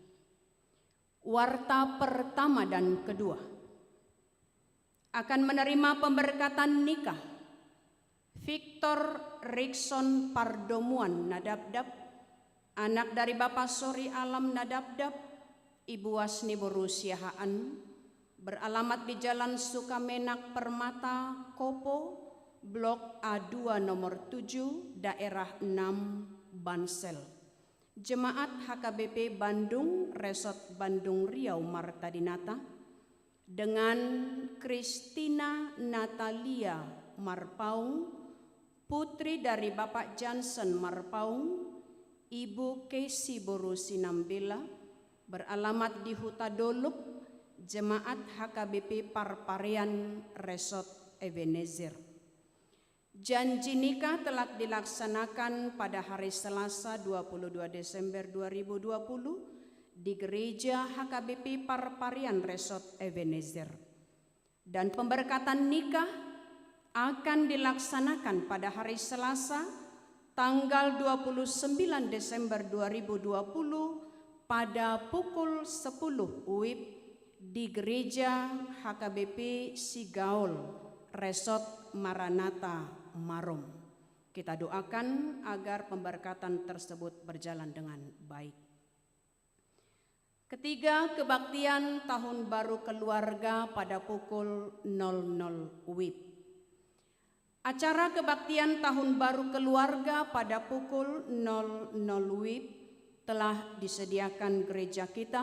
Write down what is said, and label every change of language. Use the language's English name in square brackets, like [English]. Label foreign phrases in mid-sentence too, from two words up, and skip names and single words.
[Indonesian] Warta pertama dan kedua akan menerima pemberkatan nikah Victor Rikson Pardomuan Nadabdab, anak dari Bapak Sori Alam Nadabdab, Ibu Wasni Boru Siahaan, beralamat di Jalan Sukamenak Permata, Kopo, Blok A2 nomor 7, daerah 6, Bansel. Jemaat HKBP Bandung, Resort Bandung Riau Marta Dinata, dengan Christina Natalia Marpaung, putri dari Bapak Johnson Marpaung, Ibu Casey Boru Sinambela, beralamat di Huta Dolup, Jemaat HKBP Parparean Resort Ebenezer. Janji nikah telah dilaksanakan pada hari Selasa 22 Desember 2020 di Gereja HKBP Parparian Resort Ebenezer. Dan pemberkatan nikah akan dilaksanakan pada hari Selasa tanggal 29 Desember 2020 pada pukul 10 WIB di Gereja HKBP Sigaul Resort Maranatha Marom. Kita doakan agar pemberkatan tersebut berjalan dengan baik. Ketiga, kebaktian Tahun Baru Keluarga pada pukul 00 WIB. Acara kebaktian Tahun Baru Keluarga pada pukul 00 WIB telah disediakan gereja kita.